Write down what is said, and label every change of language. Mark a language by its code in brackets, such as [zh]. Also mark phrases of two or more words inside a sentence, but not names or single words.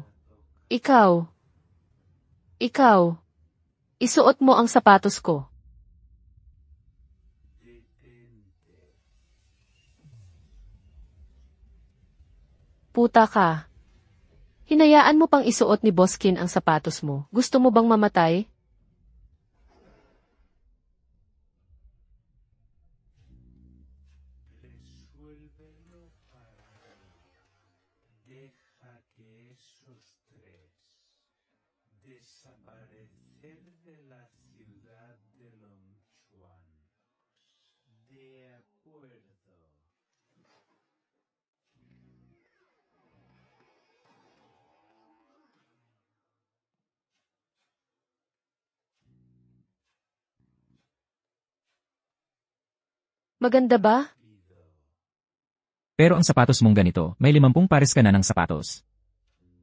[tl] Ikaw. Isuot mo ang sapatos ko. Puta ka. Hinayaan mo pang isuot ni Boskin ang sapatos mo. Gusto mo bang mamatay? [es] Deja que esos tres desaparecer de la ciudad de Longchuan. De acuerdo. [tl] Maganda ba? Pero ang sapatos mong ganito, may 50 pares ka na ng sapatos.